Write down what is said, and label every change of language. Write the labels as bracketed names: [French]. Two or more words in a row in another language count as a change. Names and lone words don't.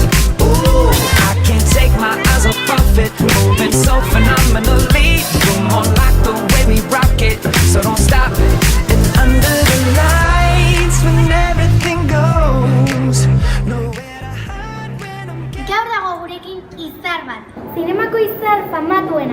[English] Ooh, I can't take my eyes off of it, moving so phenomenally. You're more like the way we rock it, so don't stop. And under the lights when everything goes nowhere to hide when I'm [Basque] Gaur dago gurekin izar bat. Zinemako izar famatuena.